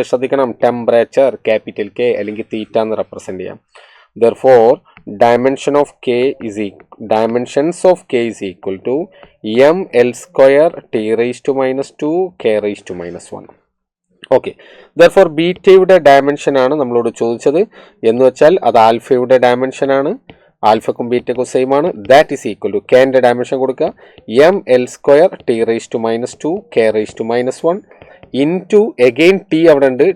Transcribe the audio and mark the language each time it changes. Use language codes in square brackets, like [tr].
[ml] ശ്രദ്ധിക്കണം, temperature capital K അല്ലെങ്കിൽ തീറ്റ എന്ന് റെപ്രസെന്റ് ചെയ്യാം. [en] Therefore, dimensions of K is equal to ml² T⁻² K⁻². [ml] Okay. Therefore, ബീറ്റയുടെ dimension ആണ് നമ്മളോട് ചോദിച്ചത് എന്ന് വെച്ചാൽ അത് ആൽഫയുടെ ഡയമെൻഷൻ ആണ്. ആൽഫക്കും ബീറ്റക്കും സെയിം ആണ്. [en] that is equal to [ml] കെൻ്റെ dimension കൊടുക്കുക ml² T⁻² K⁻² into again T അവിടെ ഉണ്ട്.